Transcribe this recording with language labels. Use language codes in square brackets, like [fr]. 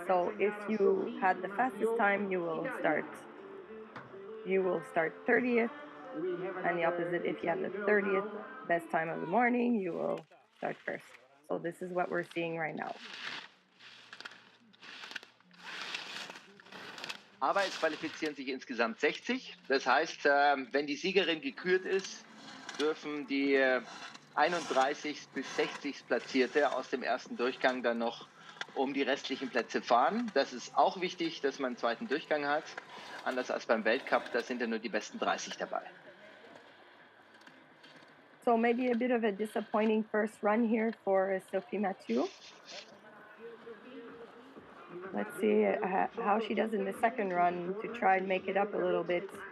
[en] So if you had the fastest time, you will start 30th, and the opposite, if you have the 30th best time of the morning, you will start first. So this is what we're seeing right now. [de] Aber es qualifizieren sich insgesamt 60. Das heißt, wenn die Siegerin gekürt ist, dürfen die 31. bis 60. Platzierte aus dem ersten Durchgang dann noch um die restlichen Plätze fahren. Das ist auch wichtig, dass man einen zweiten Durchgang hat. Anders als beim Weltcup, da sind ja nur die besten 30 dabei. [en] So maybe a bit of a disappointing first run here for Sophie Mathieu. Let's see how she does in the second run to try and make it up a little bit.